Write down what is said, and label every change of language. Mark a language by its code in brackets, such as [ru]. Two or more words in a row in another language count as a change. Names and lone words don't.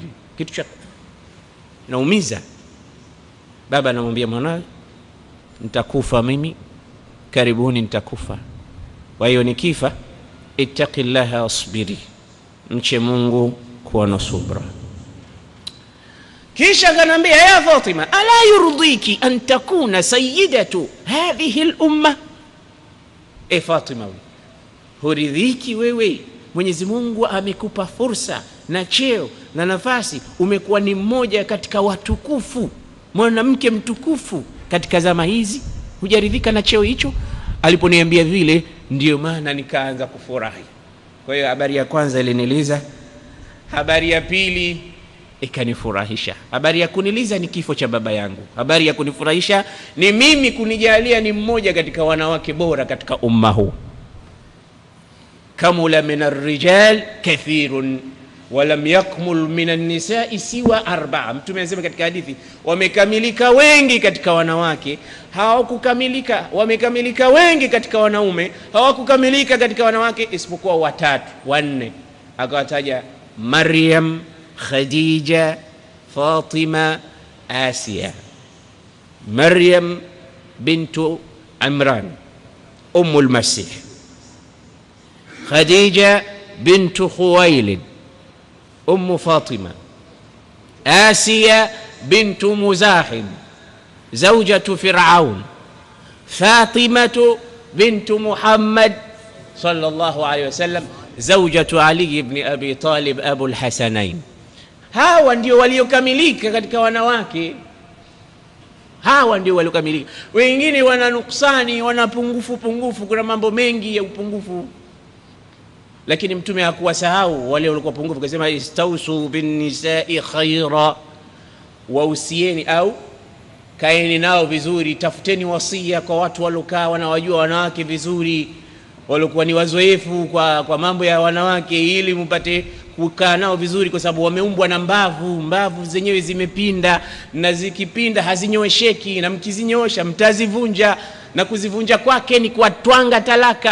[sw] Kitu cha naumiza. Baba anamwambia mwanae, nitakufa mimi, karibuni nitakufa, kwa hiyo nikifa [ar] اتقي الله واصبري, [sw] mche Mungu, kuwa na subra. Kisha kanambia, [ar] يا فاطمة ألا ترضين أن تكوني سيدة هذه الأمة. [sw] Fatima, huridhiki wewe, Mwenyezi Mungu amekupa fursa na cheo na nafasi, umekuwa ni mmoja katika watukufu, mwanamke mtukufu katika zama hizi, hujaridhika na cheo hicho? Aliponiambia vile, ndio maana nikaanza kufurahi. Kwa hiyo habari ya kwanza iliniliza, habari ya pili ikanifurahisha. Habari ya kuniliza ni kifo cha baba yangu, habari ya kunifurahisha ni mimi kunijalia ni mmoja katika wanawake bora katika umma huu. [ar] كمل من الرجال كثير ولم يكمل من النساء سوى 4. [sw] Mtume anasema katika hadithi, wamekamilika wengi katika wanawake, hawakukamilika, wamekamilika wengi katika wanaume, hawakukamilika katika wanawake isipokuwa 3 4. akawataja Maryam, Khadija, Fatima, Asiya. [ar] مريم بنت عمران أم المسيح خديجة بنت خويلد أم فاطمة آسية بنت مزاحم زوجة فرعون فاطمة بنت محمد صلى الله عليه وسلم زوجة علي بن أبي طالب أبو الحسنين. [sw] Hawa ndio waliokamilika katika wanawake. Hawa ndio waliokamilika. Wengine wana nuksani, wana pungufu. Kuna mambo mengi ya upungufu, lakini mtume hakuwasahau wale walikuwa pungufu. Akasema [ar] استوصوا بالنساء خيرا, [sw] wausieni au kaeni nao vizuri, tafuteni wasia kwa watu walokaa wanawajua wanawake vizuri, walikuwa ni wazoefu kwa mambo ya wanawake, ili mpate kukaa nao vizuri, kwa sababu wameumbwa na mbavu zenyewe zimepinda, na zikipinda hazinyoesheki, na mkizinyosha mtazivunja, na kuzivunja kwake ni kuwatwanga talaka.